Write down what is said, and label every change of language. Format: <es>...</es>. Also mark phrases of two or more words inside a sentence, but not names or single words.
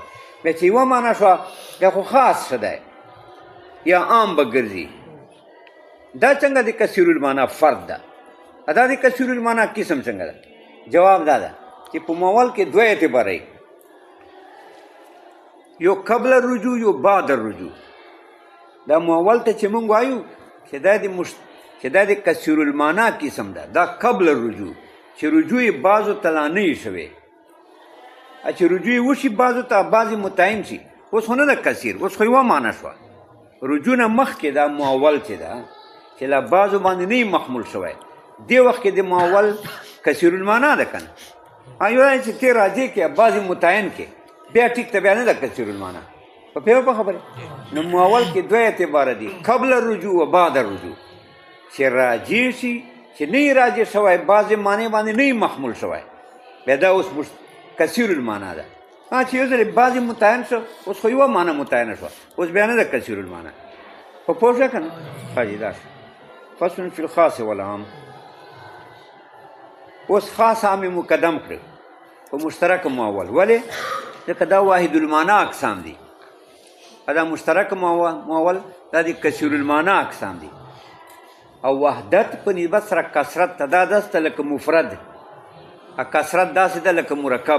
<ps>بیا چې یوه معنی شوه بیا خو خاص ښه دی یا عام به ګرځي. دا څنګه د</ps> <ar>کثیر المعنی</ar> <ps>فرد ده؟ دا د</ps> <ar>کثیر المعنی</ar> <ps>قسم څنګه ده؟ جواب دا ده چې په مؤول کې دوه اعتباره، یو</ps> <ar>قبل الرجوع</ar> <ps>یو</ps> <ar>بعد الرجوع.</ar> <ps>دا مؤول ته چې مونږ وایو چې دا د</ps> <ar>کثیر المعنی</ar> <ps>قسم ده، دا</ps> <ar>قبل الرجوع،</ar> <ps>چې رجوع یې بعضو ته لا نه وي شوی. چې رجوع یې وشي بعضو ته، بعضې متعین شي، اوس خو نه ده کثیر، اوس خو یوه معنی شوه. رجوع نه مخکې دا مؤول چې ده چې لا بعضو باندې نه وي محمول شوی، دې وخت کې د مؤول</ps> <ar>کثیر المعنی</ar> <ps>ده که نه؟ یو چې ته راجع کې بعضې متعین کې بیا ټیک ته بیا نه ده</ps> <ar>کثیر المعنی.</ar> <ps>په پوهېږه په خبرې؟ نو مؤول کې دوه اعتباره دي،</ps> <ar>قبل الرجوع و بعد الرجوع.</ar> <ps>چې راجع شي، چې نه یې راجع شوی، بعضې معنی باندې نه وي محمول شوی، بیا دا اوس</ps> <ar>کثیر المعنی</ar> <ps>ده. چې یو ځل بعضې متعین شو، اوس خو یوه معنی متعینه شوه، اوس بیا نه ده</ps> <ar>کثیر المعنی.</ar> <ps>په پوه شوه که نه؟ ښه جي، دا شو.</ps> <ar>فصل فی الخاص والعام.</ar> <ps>اوس خاص عام مقدم کړو په مشترک مؤول. ولې؟ ځکه دا</ps> <ar>واحد المعنی</ar> <ps>اقسام دي. دا مشترک مؤول دا د</ps> <ar>کثیر المعنی</ar> <ps>اقسام دي. او وحدت په نسبت سره کثرت ته دا داسې ده لکه مفرد، کثرت داسې ده لکه مرکب.</ps>